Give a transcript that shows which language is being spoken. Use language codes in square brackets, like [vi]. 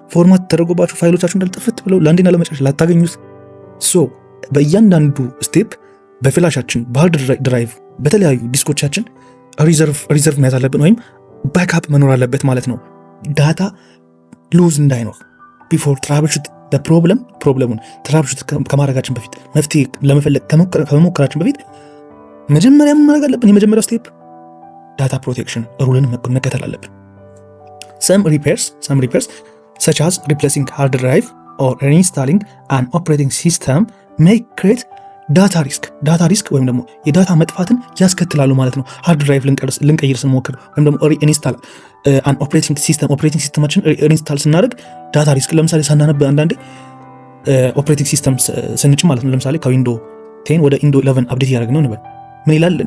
[am] ፎርማት ተደርጎባችሁ ፋይሎቻችሁ እንዳልጠፍት ብለው ለአንዴና ለመጨረሻ ላታገኙት። በእያንዳንዱ ስቴፕ በፍላሻችን በሃርድ ድራይቭ በተለያዩ ዲስኮቻችን ሪዘርቭ መያዝ አለብን ወይም ባክአፕ መኖር አለበት ማለት ነው። ዳታ ሉዝ እንዳይኖር ቢፎር ትራብልሹት ፕሮብለሙን ትራብልሹት ከማድረጋችን በፊት መፍትሄ ለመፈለግ ከመሞከራችን በፊት መጀመሪያ ምን ማድረግ አለብን? የመጀመሪያው ስቴፕ ዳታ ፕሮቴክሽን ሩልን መከተል አለብን። [en] some repairs such as replacing hard drive or reinstalling an operating system ሜይ ክሬት ዳታ ሪስክ [am] ወይም ደግሞ የዳታ መጥፋትን ያስከትላሉ ማለት ነው። ሃርድ ድራይቭ ልንቀይር ስንሞክር ወይም ደግሞ ሪኢንስታል ኦፕሬቲንግ ሲስተማችን ሪኢንስታል ስናደርግ ዳታ ሪስክ ለምሳሌ ሳናነብ አንዳንዴ ኦፕሬቲንግ ሲስተም ስንጭ ማለት ነው። ለምሳሌ ከዊንዶ 10 ወደ ኢንዶ 11 አፕዴት እያደረግ ነው እንበል። ምን ይላል?